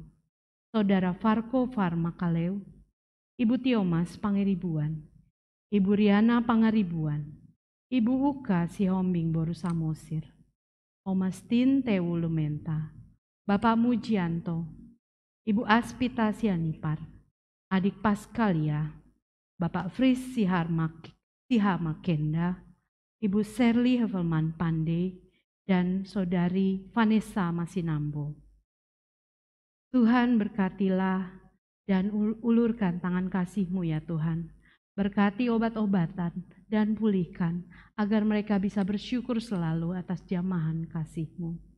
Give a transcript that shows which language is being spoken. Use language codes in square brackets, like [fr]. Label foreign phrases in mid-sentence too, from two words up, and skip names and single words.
[id] Saudara Farko Farmakaleu, Ibu Tiomas Pangeribuan, Ibu Riana Pangaribuan, Ibu Uka Sihombing Boru Samosir, Oma Stin Tewu Lumenta, Bapak Mujianto, Ibu Aspita Sianipar, Adik Paskalia, Bapak Fris Sihamakenda, Ibu Serly Hevelman Pandey, dan Saudari Vanessa Masinambo. Tuhan berkatilah dan ulurkan tangan kasih-Mu ya Tuhan. Berkati obat-obatan dan pulihkan agar mereka bisa bersyukur selalu atas jamahan kasih-Mu.